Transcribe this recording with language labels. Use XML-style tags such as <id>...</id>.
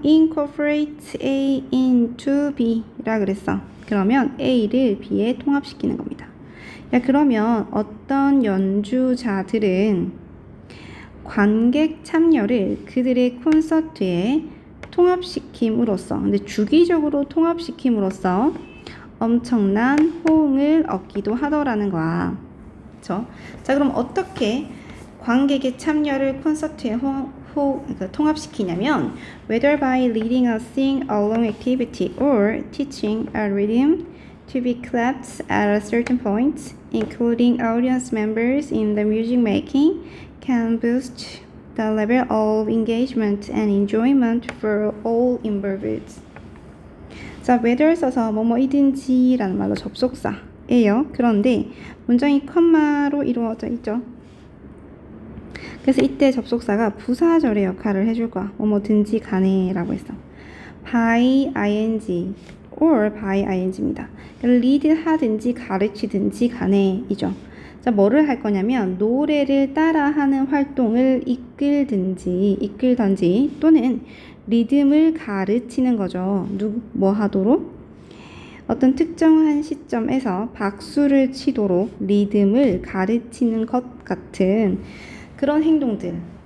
<en>incorporate A into B 라 그랬어.</en> <ko>그러면 A를 B에 통합시키는 겁니다. 야, 그러면 어떤 연주자들은 관객 참여를 그들의 콘서트에 통합시킴으로써, 근데 주기적으로 통합시킴으로써 엄청난 호응을 얻기도 하더라는 거야. 그쵸? 자, 그럼 어떻게 관객의 참여를 콘서트에 통합시키냐면</ko> <en>whether by leading a sing-along activity or teaching a rhythm to be clapped at a certain point, including audience members in the music making, can boost the level of engagement and enjoyment for all involved.</en> <ko>자, whether 써서 뭐뭐이든지 라는 말로 접속사예요. 그런데 문장이 컴마로 이루어져 있죠. 그래서 이때 접속사가 부사절의 역할을 해줄 거야. 뭐뭐든지 간에 라고 했어.</ko> <en>by ing or by ing입니다.</en> <ko>lead 하든지 가르치든지 간에 이죠. 자, 뭐를 할 거냐면 노래를 따라하는 활동을 이끌던지 또는 리듬을 가르치는 거죠. 뭐 하도록? 어떤 특정한 시점에서 박수를 치도록 리듬을 가르치는 것 같은 그런 행동들을</ko>